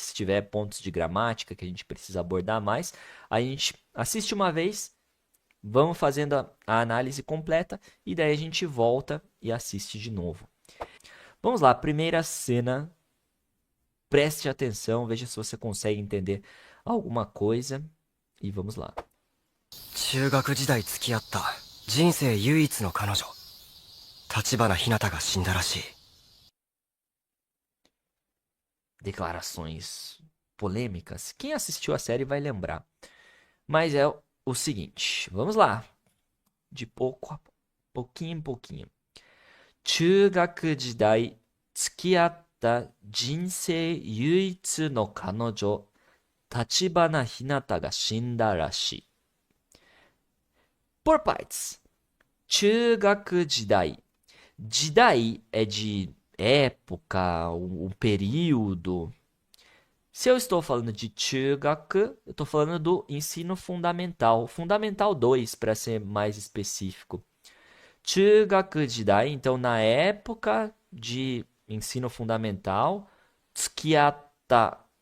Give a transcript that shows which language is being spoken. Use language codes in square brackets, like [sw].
[pt] Se tiver pontos de gramática que a gente precisa abordar mais, a gente assiste uma vez. Vamos fazendo a análise completa e daí a gente volta e assiste de novo. Vamos lá, primeira cena. Preste atenção, veja se você consegue entender alguma coisa e vamos lá. [ja] 中学時代付き合った人生唯一の彼女立花ひなたが死んだらしい。 [pt] Declarações polêmicas. Quem assistiu a série vai lembrar. Mas é o seguinte, vamos lá. De pouco a pouquinho em pouquinho. [ja] 中学時代付き合った人生唯一の彼女立花ひなたが死んだらしい。 [pt] Por partes. 中学時代 Jidai é de época, um período. Se eu estou falando de Chugaku, eu estou falando do ensino fundamental. Fundamental 2, para ser mais específico. Chugaku Jidai, então na época de ensino fundamental, tsukiatta.